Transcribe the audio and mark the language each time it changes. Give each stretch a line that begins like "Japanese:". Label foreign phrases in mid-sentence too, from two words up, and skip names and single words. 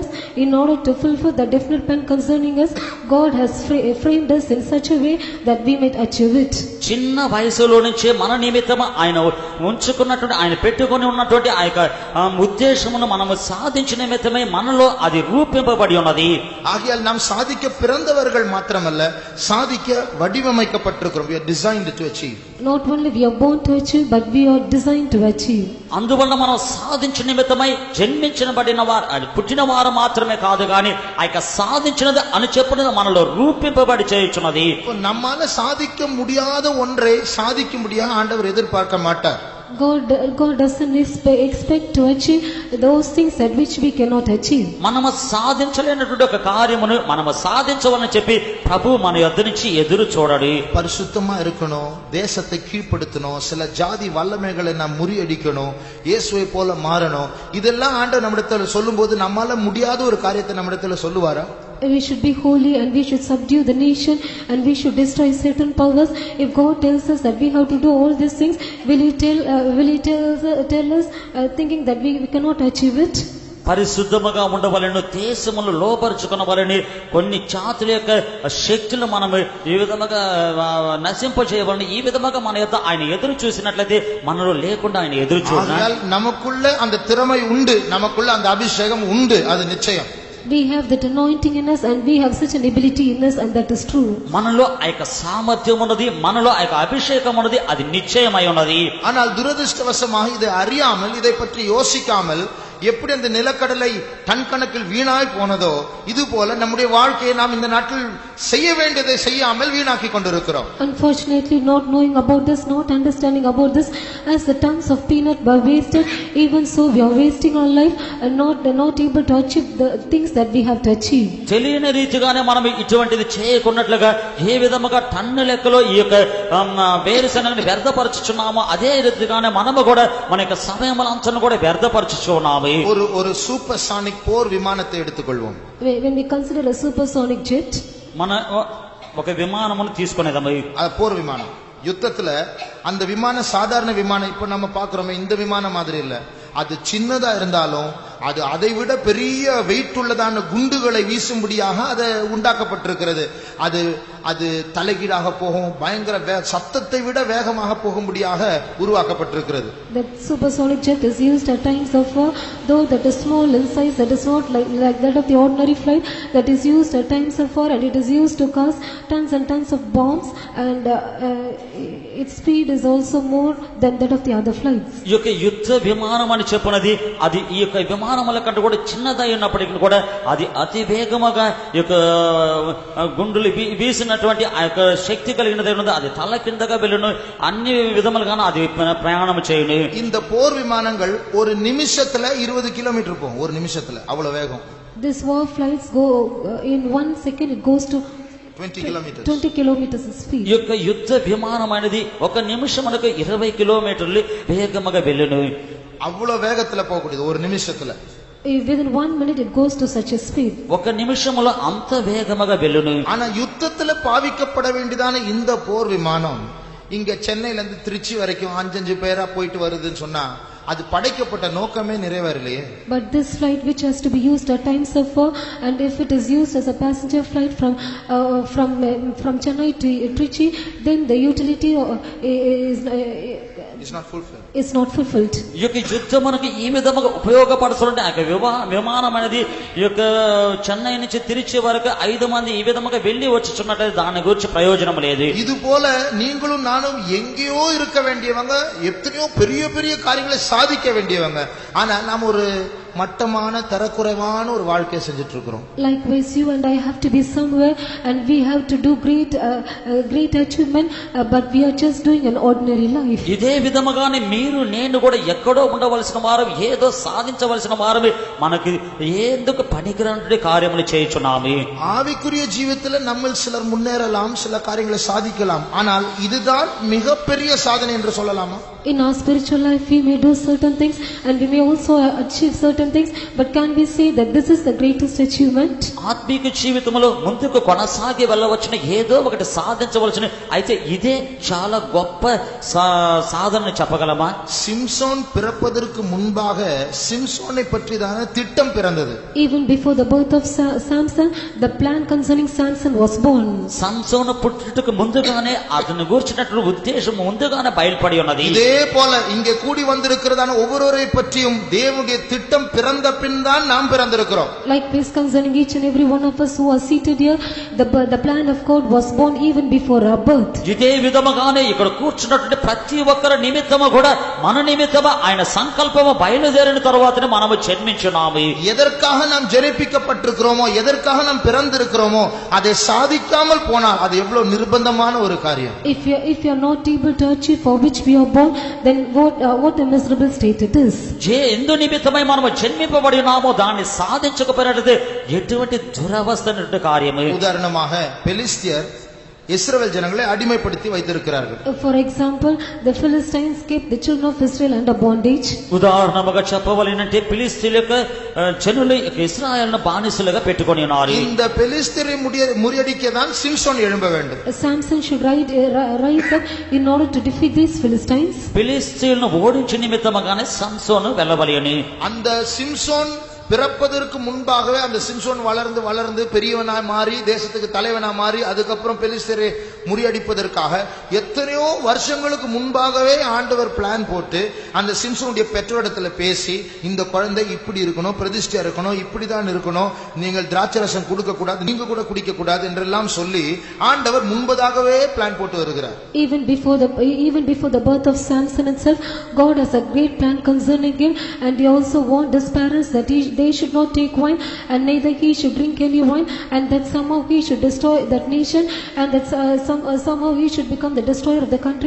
English: In order to fulfill the definite plan concerning us, God has framed us in such a way that we might achieve it.
Telugu: చిన్న వయసులో నుంచే మన నిమిత్తం ఆయన ఉంచుకున్నటువంటి ఆయన పెట్టుకొని ఉన్నటువంటి ఆ యొక్క ఉద్దేశమును మనము సాధించిన నిమిత్తమే మనలో అది రూపింపబడి ఉన్నది.
Tamil: ஆகையால் நாம் சாதிக்க பிறந்தவர்கள் மாத்திரமல்ல, சாதிக்க வடிவமைக்கப்பட்டிருக்கிறோம்.
English: We are designed to achieve. Not only we are born to achieve, but we are designed to achieve.
Telugu: అందువల్ల మనం సాధించిన నిమిత్తమై జన్మించబడిన వారు పుట్టిన వారు మాత్రమే కాదు కానీ ఆ యొక్క సాధించినది అని చెప్పినది మనలో రూపింపబడి చేయుచున్నది.
Tamil: நம்மால சாதிக்க முடியாத ஒன்றை சாதிக்கும்படியாக ஆண்டவர் எதிர்பார்க்க மாட்டார்.
English: God doesn't expect to achieve those things that which we cannot achieve.
Telugu: మనము సాధించలేనటువంటి ఒక కార్యమును మనము సాధించవని చెప్పి ప్రభు మన యొద్ద నుంచి ఎదురు చూడడు.
Tamil: பரிசுத்தமா இருக்கணும், தேசத்தை கீழ்ப்படுத்தணும், சில ஜாதி வல்லமைகளை நாம் முறியடிக்கணும், இயேசுவை போல மாறணும். இதெல்லாம் ஆண்டவர் நம்மிடத்துல சொல்லும்போது நம்மால முடியாத ஒரு காரியத்தை நம்மிடத்துல சொல்லுவாரா?
English: We should be holy and we should subdue the nation and we should destroy certain powers. If God tells us that we have to do all these things, will He tell us thinking that we cannot achieve it?
Telugu: పరిశుద్ధముగా ఉండవలెను, దేశమును లోపరుచుకునవలని, కొన్ని జాతుల యొక్క శక్తులు మనము ఈ విధముగా నశింపజేయవలని, ఈ విధముగా మన యొక్క ఆయన ఎదురు చూసినట్లయితే మనలో లేకుండా ఆయన ఎదురు చూడాలి.
Tamil: நமக்குள்ள அந்த திறமை உண்டு, நமக்குள்ள அந்த அபிஷேகம் உண்டு, அது நிச்சயம்.
English: We have that anointing in us and we have such an ability in us, and that is true.
Telugu: మనలో ఆ యొక్క సామర్థ్యం ఉన్నది, మనలో ఆ యొక్క అభిషేకం ఉన్నది, అది నిశ్చయమై ఉన్నది.
Tamil: ஆனால் துரதிர்ஷ்டவசமாக இதை அறியாமல், இதை பற்றி யோசிக்காமல் எப்படி அந்த நிலக்கடலை டன் கணக்கில் வீணாய் போனதோ இது போல நம்முடைய வாழ்க்கையை நாம் இந்த நாட்டில் செய்ய வேண்டியதை செய்யாமல் வீணாக்கி கொண்டிருக்கிறோம்.
English: Unfortunately, not knowing about this, not understanding about this, as the tons of peanut were wasted, even so we are wasting our life and not able to achieve the things that we have to achieve.
Telugu: తెలియని రీతిగానే మనం ఇటువంటిది చేయకున్నట్లుగా ఏ విధముగా టన్ను లెక్కలో ఈ యొక్క వేరుశనగని వ్యర్థపరచుచున్నామో అదే రీతిగానే మనము కూడా మన యొక్క సమయములంచను కూడా వ్యర్థపరచుచున్నాము.
Tamil: ஒரு சூப்பர்சானிக் போர் விமானத்தை எடுத்துக்கொள்வோம்.
English: When we consider a supersonic jet,
Telugu: మన ఒక విమానమును తీసుకునేదాము.
Tamil: போர் விமானம் யுத்தத்துல அந்த விமானம் சாதாரண விமானம் இப்ப நம்ம பாக்குறோமே இந்த விமானம் மாதிரி இல்ல. அது சின்னதா இருந்தாலும் அது அதை விட பெரிய வெயிட் உள்ளதான குண்டுகளை வீசும்படியாக அது உண்டாக்கப்பட்டிருக்கிறது. அது அது தலைகீழாக போகும், பயங்கர சத்தத்தை விட வேகமாக போகும்படியாக உருவாக்கப்பட்டிருக்கிறது.
English: That supersonic jet is used at times of war, though that is small in size, that is not like that of the ordinary flight, that is used at times of war, and it is used to cause tons and tons of bombs, and its speed is also more than that of the other flights.
Telugu: ఈ యొక్క యుద్ధ విమానం అని చెప్పునది అది ఈ యొక్క విమానముల కంటే కూడా చిన్నదై ఉన్నప్పటికీ కూడా అది అతి వేగముగా ఈ యొక్క గుండులు వీసినటువంటి ఆ యొక్క శక్తి కలిగినది ఉన్నది. అది తల కిందగా వెళ్ళును, అన్ని విధములుగాను అది ప్రయాణం చేయను.
Tamil: இந்த போர் விமானங்கள் ஒரு நிமிஷத்துல 20 கிலோமீட்டர் போகும், ஒரு நிமிஷத்துல அவ்வளவு வேகம்.
English: This war flights go in 1 second it goes to 20 kilometers speed.
Telugu: ఈ యొక్క యుద్ధ విమానం అనేది ఒక నిమిషమునకు 20 కిలోమీటర్లు వేగముగా వెళ్ళును.
Tamil: அவ்வளவு வேகத்துல போகக்கூடியது ஒரு நிமிஷத்துல.
English: Within 1 minute it goes to such a speed.
Telugu: ఒక నిమిషములో అంత వేగముగా వెళ్ళును.
Tamil: ஆனா யுத்தத்துல பாவிக்கப்பட வேண்டியதான இந்த போர் விமானம் இங்க சென்னையில இருந்து திருச்சி வரைக்கும் 5 பேரா போயிட்டு வருதுன்னு சொன்னா அது படைக்கப்பட்ட நோக்கமே நிறைவேறலையே.
English: But this flight which has to be used at times of war, and if it is used as a passenger flight from Chennai to Trichy, then the utility is not fulfilled. It's not fulfilled.
Telugu: ఈ యొక్క యుద్ధమునకు ఈ విధముగా ఉపయోగపడుతుంటే ఆ విమానం అనేది ఈ యొక్క చెన్నై నుంచి తిరిచి వరకు 5 మంది ఈ విధముగా వెళ్లి వచ్చుచున్నట్టు దాని గురించి ప్రయోజనం లేదు.
Tamil: இது போல நீங்களும் நானும் எங்கேயோ இருக்க வேண்டியவங்க, எத்தனையோ பெரிய பெரிய காரியங்களை சாதிக்க வேண்டியவங்க, ஆனா நாம் ஒரு மட்டமான தரக்குறைவான ஒரு வாழ்க்கையை செஞ்சுட்டு இருக்கிறோம்.
English: Likewise, you and I have to be somewhere and we have to do great achievement, but we are just doing an ordinary life.
Telugu: ఇదే విధముగానే మీరు నేను కూడా ఎక్కడో ఉండవలసిన వారు, ఏదో సాధించవలసిన వారు, మనకి ఎందుకు పనికిరాని కార్యములు చేయుచున్నాము.
Tamil: ஆவிக்குரிய ஜீவிதத்துல நம்ம சிலர் முன்னேறலாம், சில காரியங்களை சாதிக்கலாம், ஆனால் இதுதான் மிகப்பெரிய சாதனை என்று சொல்லலாமா?
English: In our spiritual life we may do certain things and we may also achieve certain things, but can we say that this is the greatest achievement?
Telugu: ఆత్మీయ జీవితంలో ముందుకు కొనసాగి వెళ్ళవచ్చున, ఏదో ఒకటి సాధించవలసిన, అయితే ఇదే చాలా గొప్ప సాధన చెప్పగలమా?
Tamil: சிம்சோன் பிறப்பதற்கு முன்பாக சிம்சோனை பற்றிதான திட்டம் பிறந்தது.
English: Even before the birth of Samson, the plan concerning Samson was born.
Telugu: సంసోను పుట్టుటకు ముందుగానే అతని గురించినటువంటి ఉద్దేశం ముందుగానే బయలుపడి ఉన్నది.
Tamil: இதே போல இங்கே கூடி வந்திருக்கிறதான ஒவ்வொருவரை பற்றியும் தேவனுடைய திட்டம் பிறந்த பின் தான் நாம் பிறந்திருக்கிறோம்.
English: Likewise concerning each and every one of us who are seated here, the plan of God was born even before our birth.
Telugu: ఇదే విధముగానే ఇక్కడ కూర్చున్నటువంటి ప్రతి ఒక్కరి నిమిత్తము కూడా మన నిమిత్తము ఆయన సంకల్పము బయలుదేరిన తర్వాతనే మనము జన్మించున్నాము.
Tamil: எதற்காக நாம் ஜெனிப்பிக்கப்பட்டிருக்கிறோமோ, எதற்காக நாம் பிறந்திருக்கிறோமோ அதை சாதிக்காமல் போனால் அது எவ்வளவு நிர்பந்தமான ஒரு காரியம்.
English: If you are not able to achieve for which we are born, then what a miserable state it is.
Telugu: ఎందు నిమిత్తమై మనము జన్మింపబడి ఉన్నామో దాన్ని సాధించకపోయినట్లయితే ఎటువంటి దురవస్థ కార్యము.
Tamil: உதாரணமாக பெலிஸ்தியர் இஸ்ரவேல் ஜனங்களை அடிமைப்படுத்தி வைத்திருக்கிறார்கள்.
English: For example, the Philistines kept the children of Israel under bondage.
Telugu: ఉదాహరణగా చెప్పవలెనంటే ఫిలిష్తీయులకు జనులు ఇశ్రాయేలును బానిసలుగా పెట్టుకొని ఉన్నారు.
Tamil: இந்த பெலிஸ்தியரை முறியடிக்க தான் சிம்சோன் எழும்ப வேண்டும்.
English: Samson should rise up in order to defeat these Philistines.
Telugu: ఫిలిష్తీయులను ఓడించే నిమిత్తముగానే సంసోను వెళ్ళవలెను.
Tamil: அந்த சிம்சோன் பிறப்பதற்கு முன்பாகவே அந்த சிம்சோன் வளர்ந்து வளர்ந்து பெரியவனாய் மாறி தேசத்துக்கு தலைவனா மாறி அதுக்கப்புறம் பெலிஸ்தரை முறியடிப்பதற்காக எத்தனையோ வருஷங்களுக்கு முன்பாகவே ஆண்டவர் பிளான் போட்டு அந்த சிம்சோனுடைய பெற்றோரிடத்துல பேசி இந்த குழந்தை இப்படி இருக்கணும், பிரதிஷ்டையா இருக்கணும், இப்படிதான் இருக்கணும், நீங்கள் திராட்சரசம் கொடுக்க கூடாது, நீங்க கூட குடிக்க கூடாது என்றெல்லாம் சொல்லி ஆண்டவர் முன்பதாகவே பிளான் போட்டு வருகிறார்.
English: Even before the birth of Samson itself, God has a great plan concerning him, and he also warned his parents that they should not take wine, and neither he should drink any wine, and that somehow he should destroy that nation, and that somehow he should become the destroyer of the country.